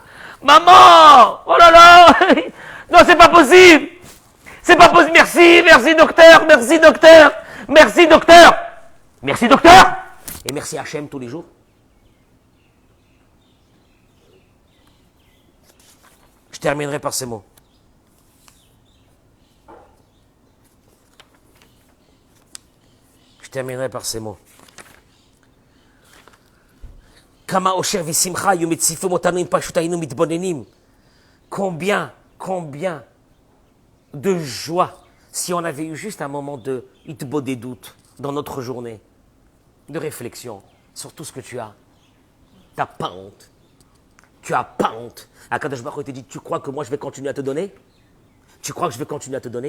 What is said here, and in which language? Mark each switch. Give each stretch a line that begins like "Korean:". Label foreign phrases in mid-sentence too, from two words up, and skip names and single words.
French: Maman! Oh là là! Non, c'est pas possible! C'est pas possible! Merci docteur! Merci docteur! Et merci Hachem tous les jours. Je terminerai par ces mots.
Hebrew: כמה אושר ושמחה היו מציפים אותנו אם פשוט היינו מתבוננים.
French: Combien de joie si on avait eu juste un moment de hitbo des doutes dans notre journée, de réflexion sur tout ce que tu as. Tu n'as pas honte. Tu n'as pas honte. Akadosh Baruch Hu te dit, tu crois que moi je vais continuer à te donner? Tu crois que je vais continuer à te donner?